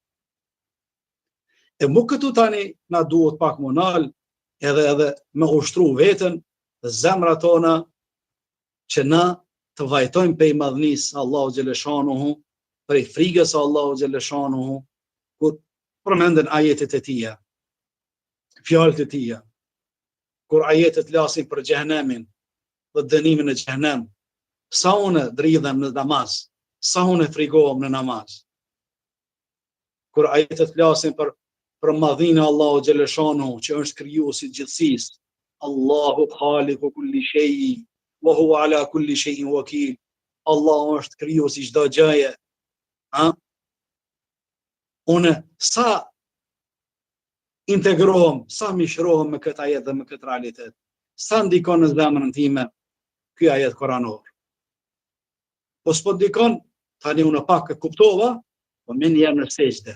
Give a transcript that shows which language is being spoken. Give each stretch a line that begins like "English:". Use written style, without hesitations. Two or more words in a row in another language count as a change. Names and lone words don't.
Albanian: E mu këtu tani na duhet pak më nal, edhe me ushtru veten dhe zemrat tona, që na të vajtojmë pej madhnisë Allahu xhaleshanuhu, prej frikës Allahu xhaleshanuhu, kur përmenden ajetet e tija, fjalët e tija, kur ajetet lasin për xhehenemin dhe dënimin e xhehenem, sa unë dridhem në namaz, sa unë frikohem në namaz. Kur ajetet lasin për madhinë Allahu xhaleshanuhu, që është krijuesi i gjithësisë,
Arabic: الله خالق كل شيء وهو على كل شيء وكيل.
Albanian: Allahu është krijuesi çdo gjëje. Unë sa integrohem, sa mishrohem me këtë ajet dhe me këtë realitet, sa ndikon në zemrën time ky ajet koranor. Po s'po ndikon, tani unë pak e kuptova, po më njëherë në sejdë.